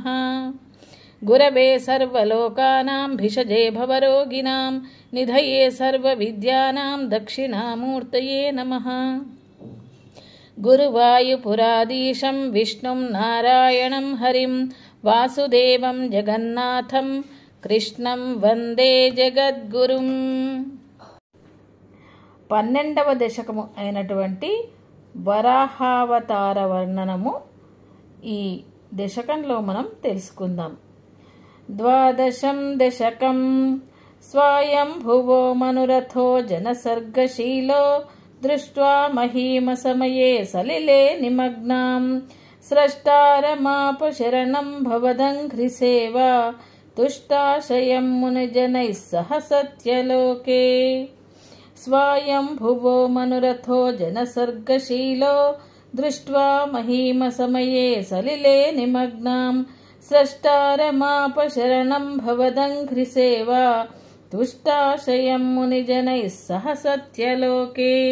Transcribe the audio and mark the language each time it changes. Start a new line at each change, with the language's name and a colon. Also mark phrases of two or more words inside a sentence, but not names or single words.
Sanskrit: गुरवे सर्वलोकानां भिषजे भवरोगिणां निधये सर्वविद्यानां दक्षिणामूर्तये नमः। गुरुवायुपुराधीशं विष्णुं नारायणं हरिं वासुदेवं जगन्नाथं कृष्णं वन्दे जगद्गुरुं।
Telugu: 12వ దశకము అయినటువంటి వరాహావతార వర్ణనము ఈ దశకంలో మనం తెలుసుకుందాం. 12ం దశకం
Sanskrit: स्वयंभुवो मनुरथो जनसर्गशीलो दृष्ट्वा महीमसमये सलिले निमग्नां स्रष्टारमाप शरणं भवदङ्घ्रिसेवा तुष्टाशयं मुनिजनैः सह सत्यलोके। स्वयंभुवो मनुरथो जनसर्गशीलो दृष्ट्वा महीमसमये सलिले निमग्नां स्रष्टारमाप शरणं भवदङ्घ्रिसेवा तुष्टाशयं मुनिजनैः सह सत्यलोके।